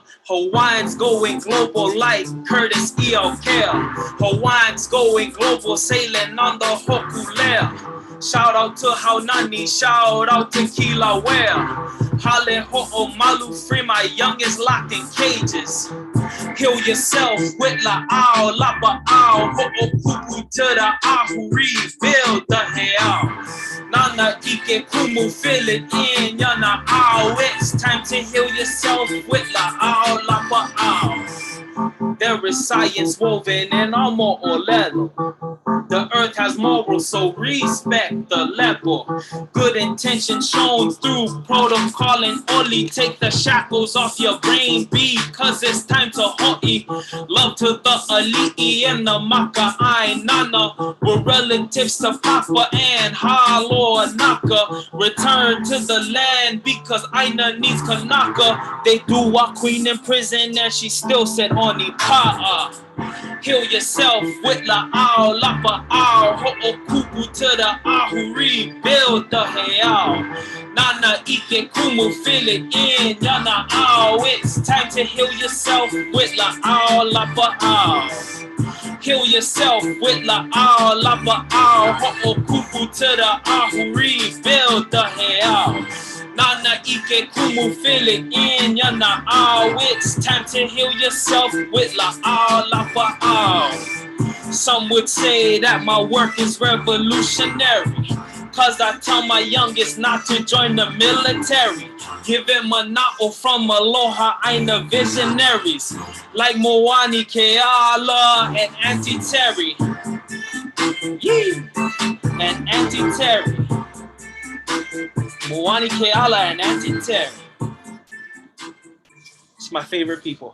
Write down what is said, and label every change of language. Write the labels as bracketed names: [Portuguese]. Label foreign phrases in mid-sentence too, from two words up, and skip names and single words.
[English] Hawaiians going global like Curtis E.L.K. Hawaiians going global, sailing on the Hoʻoleia. Shout out to Haunani, shout out to Kilauea. [Hawaiian] Hale ho'omalu, [English] free my youngest locked in cages. Heal yourself with [Hawaiian] la'au, lapa'au, [English] ho'opupu to the ahu, rebuild the heao. [Hawaiian] Nana ike kumu, [English] fill it in, [Hawaiian] yana au. [English] It's time to heal yourself with [Hawaiian] la'au, lapa'au. [English] There is science woven in our mo'olelo. The earth has morals, so respect the level. Good intention shown through protocol and oli. Take the shackles off your brain, because it's time to ho'i. Love to the ali'i and the [Hawaiian] maka ʻāina. [English] We're relatives to Papa and Halo Naka. Return to the land because ʻāina needs kanaka. They threw our queen in prison and she still said [Hawaiian] oni pa'a. [English] Heal yourself with [Hawaiian] la'au, lapa'au, [English] ho'okupu to the ahu, rebuild the heao. [Hawaiian] Nana ike kumu, [English] fill it in, [Hawaiian] yana au. [English] It's time to heal yourself with [Hawaiian] la'au, lapa'au. [English] Heal yourself with [Hawaiian] la'au, lapa'au, [English] ho'okupu to the ahu, rebuild the heao. [Hawaiian] Nana ike kumu, [English] fill it in, [Hawaiian] yana au. [English] It's time to heal yourself with [Hawaiian] la'au, lapa'au. [English] Some would say that my work is revolutionary, cause I tell my youngest not to join the military. Give him a na'o from [Hawaiian] Aloha, ʻāina [English] visionaries like Maunakea and Auntie Terry. And Auntie Terry. Maunakea and Auntie Terry. It's my favorite people.